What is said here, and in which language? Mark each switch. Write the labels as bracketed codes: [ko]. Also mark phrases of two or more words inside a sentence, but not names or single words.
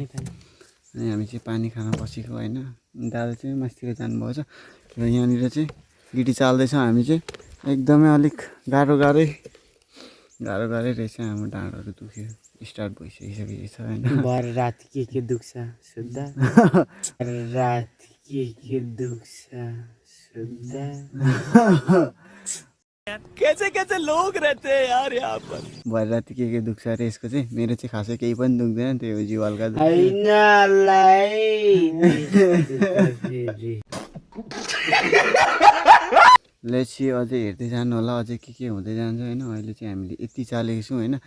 [ne] अनि हामी चाहिँ पानी खान बसेको होइन। दादा चाहिँ मास्तिर जानुभएको छ र यहाँनिर चाहिँ गिटी चाल्दैछौँ हामी चाहिँ। एकदमै अलिक गाह्रो रहेछ। हाम्रो ढाँडहरू दुख्यो, स्टार्ट भइसकिसकेको छ होइन। रात के दुख्छ सुत्दा रात के दुख्छ सुत्दा [hi] कैसे कैसे लोग रहते हैं यार यहाँ पर। [ne] भर राति के दुख्छ अरे यसको चाहिँ मेरो चाहिँ खासै केही पनि दुख्दैन त्यो जिउ हल्का लेट्सी अझै हेर्दै जानु होला अझै के हुँदै जान्छ होइन। अहिले चाहिँ हामीले यति चालेको छौँ होइन।